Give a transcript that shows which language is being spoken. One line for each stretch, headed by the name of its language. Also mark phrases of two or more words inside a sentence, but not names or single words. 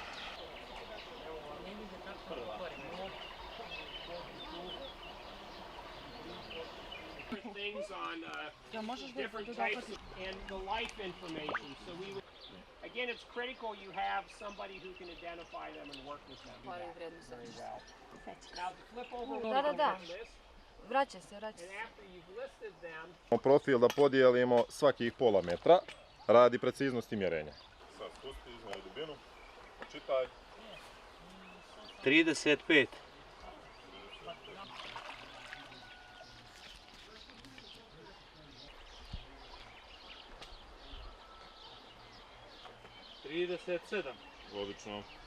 English: Things on different types and the life information. So we would, again, it's critical you have somebody who can identify them and work with them. Very well. Now flip over the list.
Croatian: Vraća se.
English: And after you've listed them,
Croatian: profil da podijelimo svakih pola metra radi preciznosti mjerenja. Sad spusti, izmjeri dubinu, čitaj. 35. Odlično.